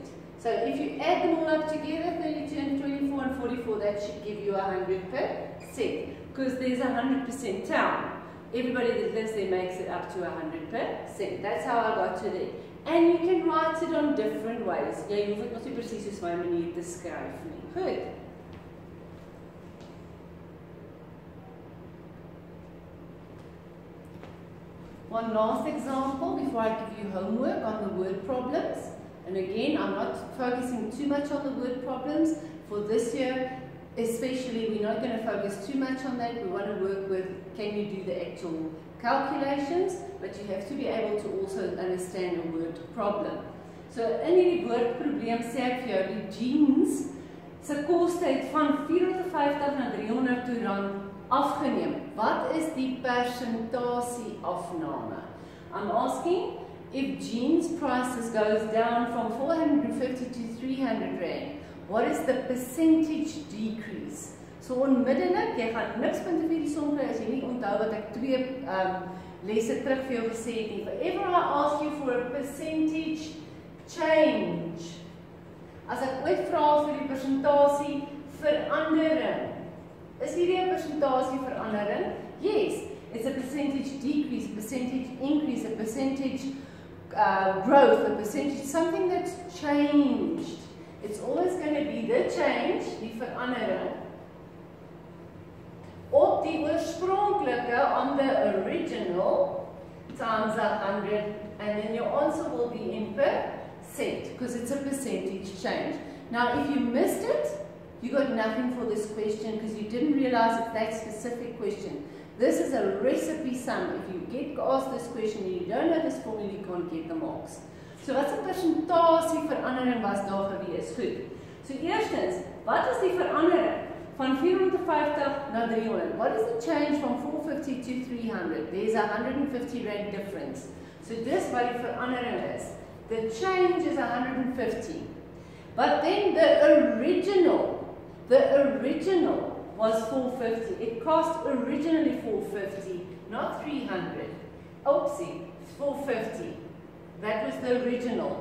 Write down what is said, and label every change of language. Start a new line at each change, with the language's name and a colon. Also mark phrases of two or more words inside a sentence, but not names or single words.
English: So if you add them all up together, 32 and 24 and 44, that should give you 100%. Because there's 100% town. Everybody that lives there makes it up to 100%. That's how I got to there. And you can write it on different ways.
Afrikaans: Jy hoef dit nog nie presies soos my manier te skryf nie. Goed.
English: One last example before I give you homework on the word problems. And again, I'm not focusing too much on the word problems. For this year, especially, we're not going to focus too much on that. We want to work with, can you do the actual calculations, but you have to be able to also understand a word problem.
Afrikaans: So in die woordprobleem sê ek vir jou, die jeans se koste het van 450 na 300 rand afgeneem. Wat is die persentasie afname?
English: I'm asking if jeans prices goes down from 450 to 300 rand, what is the percentage decrease?
Afrikaans: So onmiddellik, jy gaan niks punte vir die som kry as jy nie onthou wat ek 2 lesse terug vir jou gesê het nie.
English: Whenever I ask you for a percentage change,
Afrikaans: as ek ooit vra vir die persentasie verandering, is hierdie 'n persentasie verandering?
English: Yes, it's a percentage decrease, a percentage increase, a percentage growth, a percentage, something that's changed. It's always going to be the change,
Afrikaans: die verandering, op die oorspronklike,
English: on the original, times 100, and then your answer will be in percent, because it's a percentage change. Now, if you missed it, you got nothing for this question, because you didn't realize it's that specific question. This is a recipe sum. If you get asked this question and you don't know this formula, you can't get the marks.
Afrikaans: So wat 'n persentasie verandering was daar gewees? Goed. So eerstens, wat is die verandering van 450 na 300?
English: What is the change from 450 to 300? There's a 150 rand difference.
Afrikaans: So dis wat die verandering is.
English: The change is 150. But then the original was 450. It cost originally 450, not 300. Oopsie, 450. That was the original.